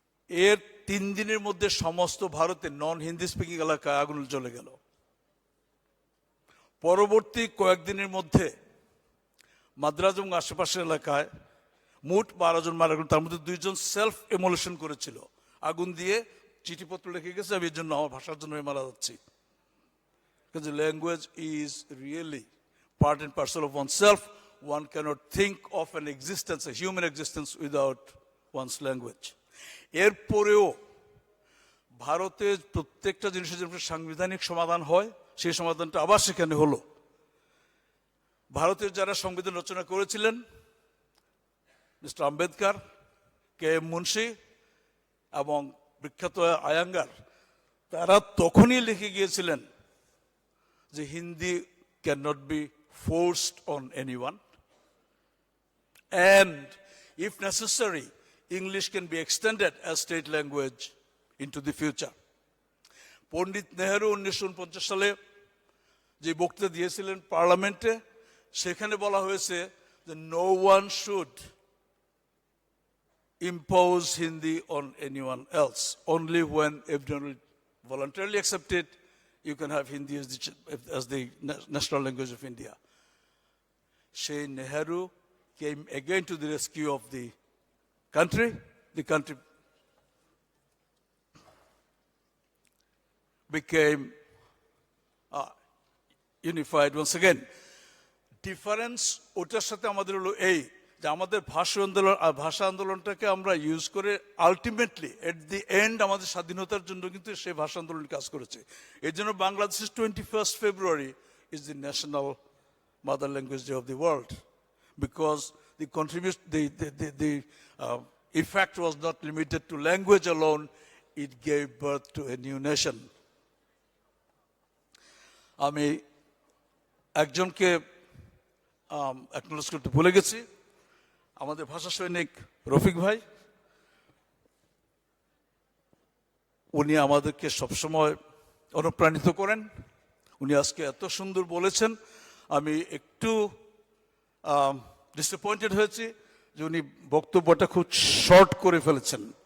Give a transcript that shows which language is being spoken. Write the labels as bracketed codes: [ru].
[bn] এর 3 দিনের মধ্যে সমস্ত ভারতে নন হিন্দি স্পিকিং এলাকায় আগুন জ্বলে গেল। পরবর্তী কয়েকদিনের মধ্যে মাদ্রাজ এবং আশেপাশের এলাকায় মোট 12 জন মারা গেল। তার মধ্যে 2 জন সেলফ এমোলেশন করেছিল, আগুন দিয়ে চিঠিপত্র লিখে গেছে, আমি এর জন্য আমার ভাষার জন্য মারা যাচ্ছি। [en] কিন্তু language is really part and parcel of oneself. One cannot think of an existence, a human existence, without one's language. [bn] এরপরেও ভারতের প্রত্যেকটা জিনিসের জন্য সাংবিধানিক সমাধান হয়, সেই সমাধানটা আবার সেখানে হলো। ভারতের যারা সংবিধান রচনা করেছিলেন, mister Ambedkar, K M Munshi এবং বিখ্যাত আয়াঙ্গার, তারা তখনই লিখে গিয়েছিলেন যে Hindi [en] cannot be forced on anyone, and if necessary English can be extended as state language into the future. [bn] পণ্ডিত নেহেরু 1949 সালে যে বক্তৃতা দিয়েছিলেন পার্লামেন্টে, সেখানে বলা হয়েছে যে [en] no one should impose Hindi on anyone else. Only when everyone voluntarily accept it, you can have Hindi as the national language of India. Sheikh Nehru came again to the rescue of the country. The country became unified once again. [bn] Difference ওটার সাথে আমাদের হলো এই যে আমাদের ভাষা আন্দোলনটাকে আমরা use করে আলটিমেটলি [en] at the end [bn] আমাদের স্বাধীনতার জন্য কিন্তু সেই ভাষা আন্দোলন কাজ করেছে। এই জন্য বাংলাদেশের [en] 21st February is the national mother language day of the world, because the effect was not limited to language alone, it gave birth to a new nation. [bn] আমি একজনকে অ্যাকনোলেজ করতে ভুলে গেছি, আমাদের ভাষা সৈনিক রফিক ভাই। উনি আমাদেরকে সবসময় অনুপ্রাণিত করেন। উনি আজকে এত সুন্দর বলেছেন, আমি একটু ডিসঅ্যাপয়েন্টেড হয়েছি যে উনি বক্তব্যটা খুব শর্ট করে ফেলেছেন।